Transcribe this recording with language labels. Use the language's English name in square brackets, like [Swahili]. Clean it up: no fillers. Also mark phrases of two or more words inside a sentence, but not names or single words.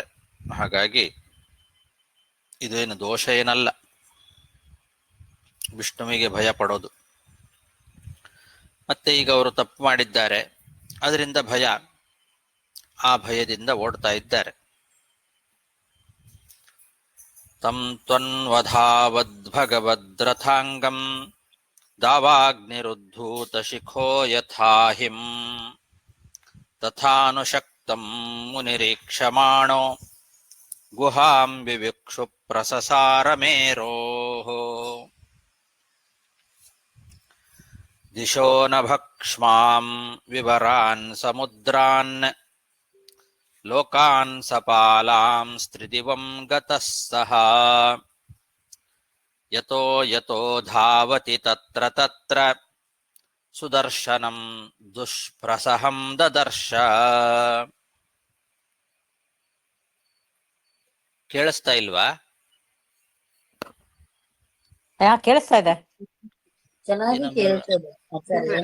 [Kannada] ಹಾಗಾಗಿ ಇದೇನು ದೋಷ ಏನಲ್ಲ ವಿಷ್ಣುವಿಗೆ ಭಯ ಪಡೋದು. ಮತ್ತೆ ಈಗ ಅವರು ತಪ್ಪು ಮಾಡಿದ್ದಾರೆ, ಅದರಿಂದ ಭಯ, ಆ ಭಯದಿಂದ ಓಡ್ತಾ ಇದ್ದಾರೆ. [Sanskrit] ತಂ ತ್ವನ್ವಧಾವದ್ಭಗವದ್ರಥಾಂಗಂ ದಾವಾಗ್ನಿರುದ್ಧೂತ ಶಿಖೋ ಯಥಾಹಿಂ ತಥಾನುಶಕ್ತಂ ಮುನಿರೀಕ್ಷಮಾಣೋ ಗುಹಾಂ ವಿವಿಕ್ಷು ಪ್ರಸಸಾರ ಮೇರೋಃ. ದಿಶೋ ನಭಕ್ಷ್ಮಾಂ ವಿವರಾನ್ ಸಮುದ್ರಾನ್ ಲೋಕಾನ್ ಸಪಾಲಾಂ ಸ್ತ್ರಿದಿವಂ ಗತಃ ಸಃ ಯತೋ ಯತೋ ಧಾವತಿ ತತ್ರ ತತ್ರ ಸುದರ್ಶನಂ ದುಷ್ಪ್ರಸಹಂ ದದರ್ಶ. [Kannada] ಕೇಳಿಸ್ತಾ ಇಲ್ವಾ? ಕೇಳಿಸ್ತಾ ಇದೆ. ಚೆನ್ನಾಗಿ ಕೇಳ್ತದೆ ಆಚಾರ್ಯ.